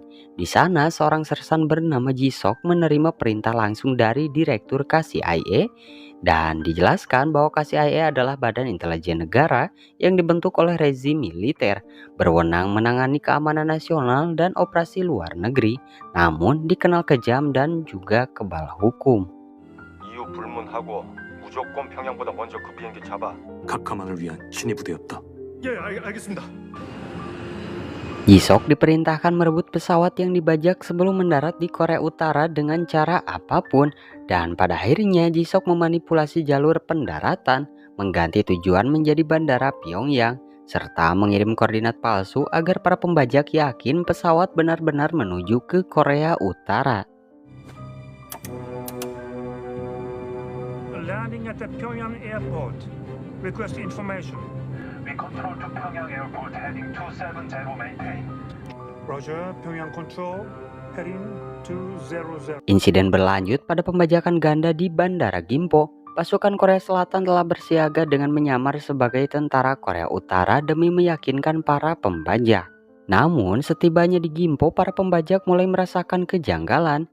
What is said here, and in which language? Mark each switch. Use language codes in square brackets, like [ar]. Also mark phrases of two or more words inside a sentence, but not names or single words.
[id] Di sana, seorang sersan bernama Jisok menerima perintah langsung dari Direktur KCIA dan dijelaskan bahwa KCIA adalah badan intelijen negara yang dibentuk oleh rezim militer, berwenang menangani keamanan nasional dan operasi luar negeri, namun dikenal kejam dan juga kebal hukum. [ko] 이유 불문하고 무조건 평양보다 먼저 그 비행기 잡아. 각하만을 위한 신의 부대였다. 예, 알겠습니다. [id] Jisok diperintahkan merebut pesawat yang dibajak sebelum mendarat di Korea Utara dengan cara apapun, dan pada akhirnya Jisok memanipulasi jalur pendaratan, mengganti tujuan menjadi Bandara Pyongyang, serta mengirim koordinat palsu agar para pembajak yakin pesawat benar-benar menuju ke Korea Utara. [en] Landing at the Pyongyang airport. Request information. We control to 평양 airport heading 270 maintain. Roger, Pyongyang control. Heading 200. [id] Insiden berlanjut pada pembajakan ganda di Bandara Gimpo. Pasukan Korea Selatan telah bersiaga dengan menyamar sebagai tentara Korea Utara demi meyakinkan para pembajak. Namun setibanya di Gimpo, para pembajak mulai merasakan kejanggalan.